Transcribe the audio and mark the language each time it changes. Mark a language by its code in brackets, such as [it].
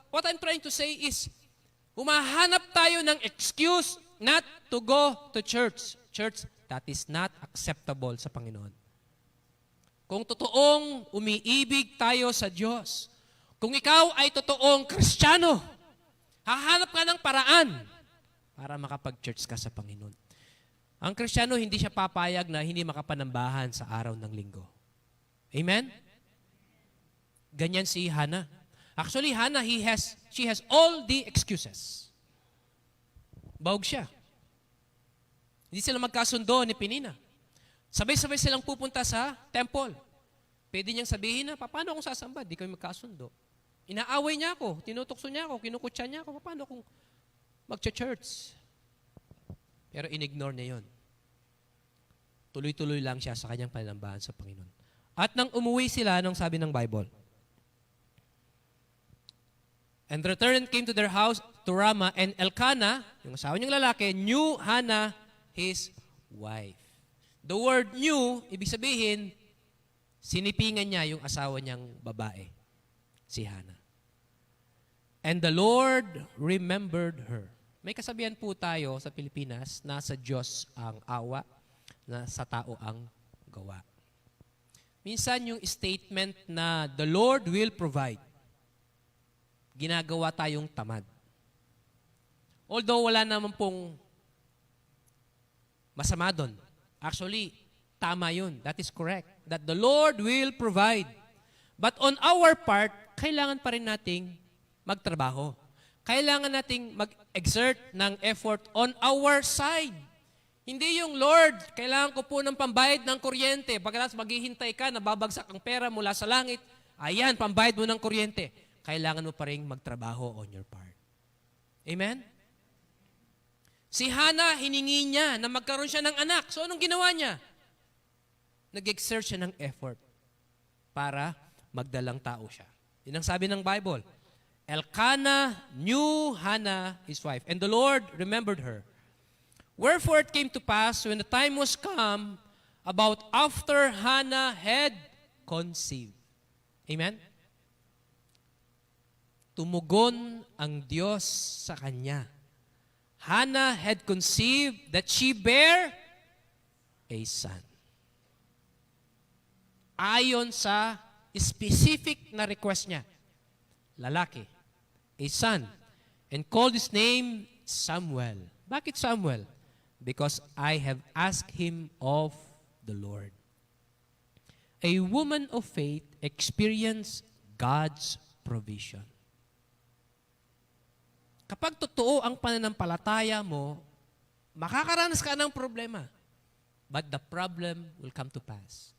[en] What I'm trying to say is, [tl] humahanap tayo ng [en] excuse not to go to church. Church, that is not acceptable [tl] sa Panginoon. Kung totoong umiibig tayo sa Diyos, kung ikaw ay totoong Kristiyano, hahanap ka ng paraan para makapag-church ka sa Panginoon. Ang Kristiyano, hindi siya papayag na hindi makapanambahan sa araw ng linggo. Amen? Ganyan si Hannah. [en] Actually, Hannah, she has all the excuses. [tl] Bawog siya. Hindi sila magkasundo ni Penina. Sabay-sabay silang pupunta sa temple. Pwede niyang sabihin na, paano akong sasamba? Di kami magkasundo. Inaaway niya ako, tinutukso niya ako, kinukutsa niya ako, paano kung mag-church? Pero inignore niya yun. Tuloy-tuloy lang siya sa kanyang panambahan sa Panginoon. At nang umuwi sila, anong sabi ng Bible? [en] And returned came to their house to Ramah, and Elkanah, [tl] yung asawa niyang lalaki, [en] knew Hannah, his wife. The word knew, [tl] ibig sabihin, sinipingan niya yung asawa niyang babae, si Hannah. [en] And the Lord remembered her. [tl] May kasabihan po tayo sa Pilipinas, nasa Diyos ang awa, nasa tao ang gawa. Minsan yung statement na [en] the Lord will provide, [tl] ginagawa tayong tamad. Although wala naman pong masama doon. [en] Actually, [tl] tama yun. [en] That is correct. That the Lord will provide. But on our part, [tl] kailangan pa rin nating magtrabaho. Kailangan nating mag-exert ng effort [en] on our side. [tl] Hindi yung, Lord, kailangan ko po ng pambayad ng kuryente. Pagkatapos maghihintay ka, nababagsak ang pera mula sa langit. Ayan, pambayad mo ng kuryente. Kailangan mo pa rin magtrabaho [en] on your part. [tl] Amen? Si Hannah, hiningi niya na magkaroon siya ng anak. So, anong ginawa niya? Nag-exert siya ng effort para magdalang tao siya. Yun ang sabi ng Bible. [en] Elkanah knew Hannah, his wife, and the Lord remembered her. Wherefore it came to pass, when the time was come, about after Hannah had conceived. Amen? [tl] Tumugon ang Diyos sa kanya. [en] Hannah had conceived that she bare a son. [tl] Ayon sa specific na request niya, lalaki, [en] a son, [tl] and called his name Samuel. Bakit Samuel? [en] Because I have asked him of the Lord. A woman of faith experienced God's provision. [tl] Kapag totoo ang pananampalataya mo, makakaranas ka ng problema. [en] But the problem will come to pass.